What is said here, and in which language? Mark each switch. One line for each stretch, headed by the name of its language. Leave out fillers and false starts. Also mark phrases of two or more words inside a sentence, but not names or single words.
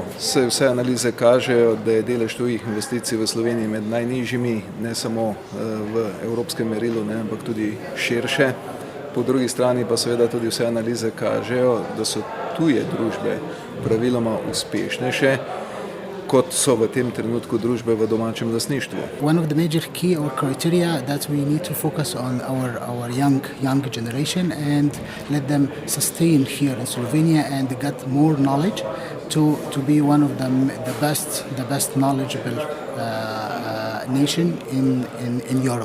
Slovenian: Vse analize kažejo, da je delež tujih investicij v Sloveniji med najnižjimi, ne samo v evropskem merilu, ampak tudi širše. Po drugi strani pa seveda tudi vse analize kažejo, da so tuje družbe praviloma uspešnejše, kot so v tem trenutku družbe v domačem lastništvu.
English: One of the major key or criteria that we need to focus on our young generation and let them sustain here in Slovenia and get more knowledge to be one of the best knowledgeable nation in Europe.